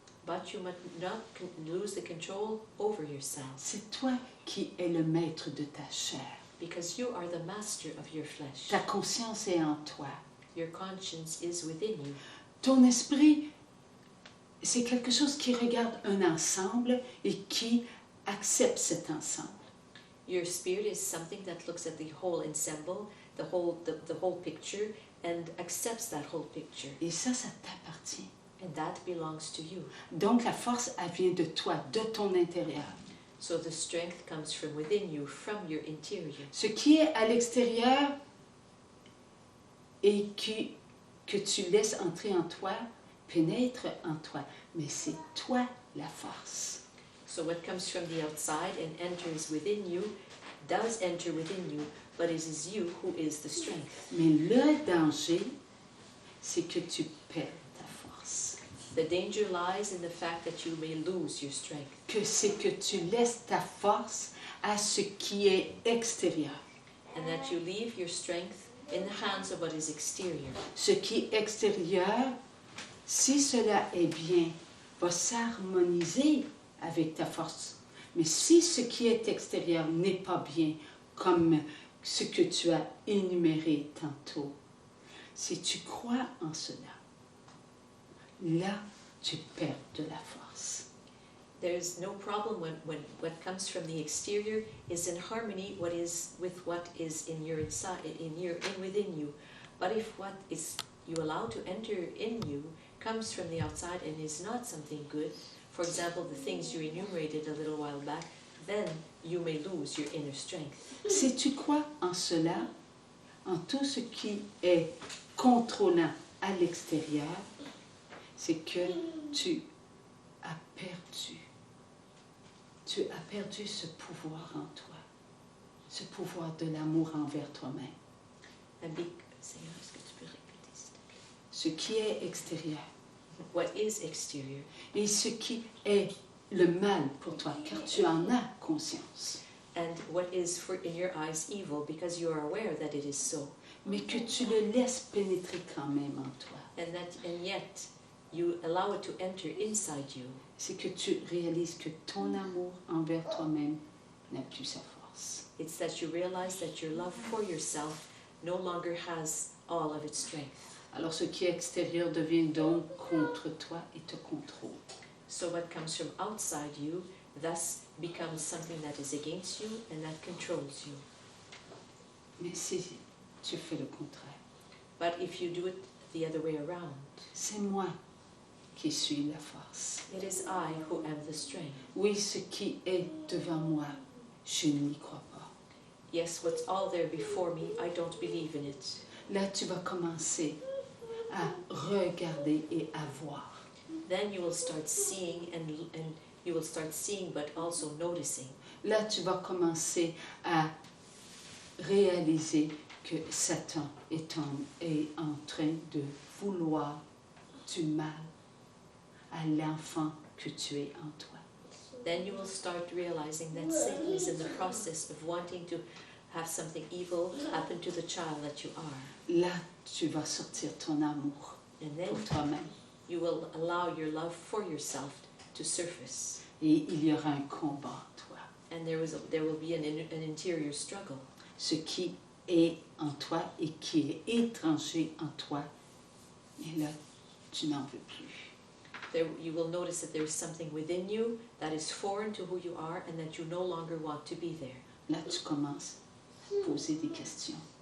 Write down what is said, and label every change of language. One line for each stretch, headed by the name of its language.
English: But you must not lose the control over yourself.
French: C'est toi qui es le maître de ta chair.
English: Because you are the master of your flesh.
French: Ta conscience est en toi.
English: Your conscience is within you.
French: Ton esprit, c'est quelque chose qui regarde un ensemble et qui accepte cet ensemble.
English: Your spirit is something that looks at the whole ensemble, the whole picture, and accepts that whole picture.
French: Et ça t'appartient.
English: And that belongs to you.
French: Donc la force, elle vient de toi, de ton intérieur.
English: So the strength comes from within you, from your interior.
French: Ce qui est à l'extérieur et que tu laisses entrer en toi, pénètre en toi. Mais c'est toi la force.
English: So what comes from the outside and enters within you, does enter within you, but it is you who is the strength.
French: Mais le danger, c'est que tu perds ta force.
English: The danger lies in the fact that you may lose your strength.
French: Que c'est que tu laisses ta force à ce qui est extérieur.
English: And that you leave your strength in the hands of what is exterior.
French: Ce qui est extérieur, si cela est bien, va s'harmoniser avec ta force. Mais si ce qui est extérieur n'est pas bien, comme ce que tu as énuméré tantôt, si tu crois en cela, là, tu perds de la force.
English: There's no problem when what comes from the exterior is in harmony with what is in your inside, within you. But if what is you allow to enter in you comes from the outside and is not something good, for example, the things you enumerated a little while back, then you may lose your inner strength.
French: Si tu crois en cela, en tout ce qui est contrôlant à l'extérieur, c'est que tu as perdu. Tu as perdu ce pouvoir en toi, ce pouvoir de l'amour envers toi-même. Seigneur, est-ce que tu peux répéter, s'il te plaît? Ce qui est extérieur
English: What is exterior
French: et ce qui est le mal pour toi, car tu en as conscience.
English: and what is in your eyes evil because you are aware that it is so.
French: Mais que tu le laisses pénétrer quand même en toi.
English: And yet you allow it to enter inside you.
French: C'est que tu réalises que ton amour envers toi-même n'a plus sa force.
English: It's that you realize that your love for yourself no longer has all of its strength.
French: Alors ce qui est extérieur devient donc contre toi et te contrôle.
English: So what comes from outside you thus becomes something that is against you and that controls you.
French: Mais si tu fais le contraire,
English: But if you do it the other way around,
French: c'est moi qui suis la force.
English: it is I who am the strength.
French: Oui, ce qui est devant moi, je n'y crois pas.
English: Yes, what's all there before me, I don't believe in it.
French: Là, tu vas commencer à regarder et à voir.
English: Then you will start seeing and you will start seeing but also noticing.
French: Là, tu vas commencer à réaliser que Satan est en train de vouloir du mal à l'enfant que tu es en toi.
English: Then you will start realizing that Satan is in the process of wanting to have something evil happen to the child that you are.
French: Là, tu vas sortir ton amour
English: And then
French: pour toi-même.
English: you will allow your love for yourself to surface.
French: Et il y aura un combat en toi.
English: And there will be an interior struggle.
French: Ce qui est en toi et qui est étranger en toi, et là, tu n'en veux plus.
English: You will notice that there is something within you that is foreign to who you are and that you no longer want to be there.
French: Là, tu commences à poser des questions.